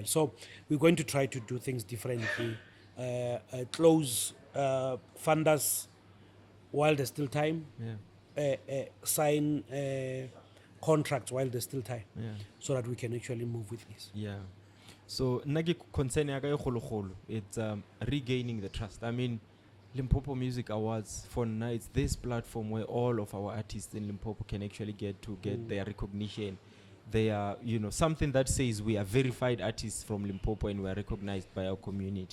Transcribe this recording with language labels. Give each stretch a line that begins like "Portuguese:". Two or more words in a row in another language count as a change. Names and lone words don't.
English: So we're going to try to do things differently. Close funders while there's still time. Sign contracts while there's still time. So that we can actually move with this.
Northern Sotho: So nagi concern ya ka e kgolo kgolo,
English: it's regaining the trust. I mean, Limpopo Music Awards for now, it's this platform where all of our artists in Limpopo can actually get their recognition. They are, something that says we are verified artists from Limpopo and we are recognized by our community.